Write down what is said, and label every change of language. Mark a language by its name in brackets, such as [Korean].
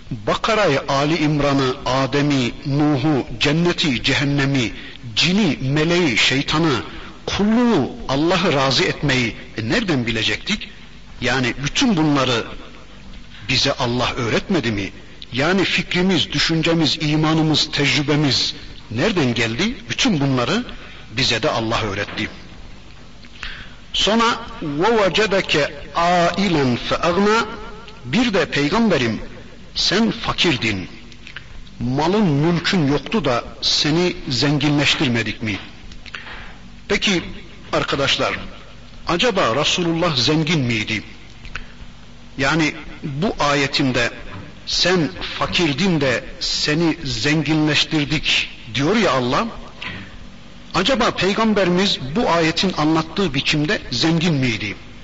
[Turkish] Bakara'yı, Ali İmran'ı, Adem'i, Nuh'u, cenneti, cehennemi, cini, meleği, şeytanı, kulluğu, Allah'ı razı etmeyi nereden bilecektik? Yani bütün bunları bize Allah öğretmedi mi? Yani fikrimiz, düşüncemiz, imanımız, tecrübemiz nereden geldi? Bütün bunları bize de Allah öğretti. Sonra [Arabic] وَوَجَدَكَ عَائِلًا فَأَغْنَى. [Turkish] Bir de peygamberim, sen fakirdin, malın mülkün yoktu da seni zenginleştirmedik mi? Peki arkadaşlar, acaba Resulullah zengin miydi? Yani bu ayetinde sen fakirdin de seni zenginleştirdik diyor ya Allah, acaba peygamberimiz bu ayetin anlattığı biçimde zengin miydi?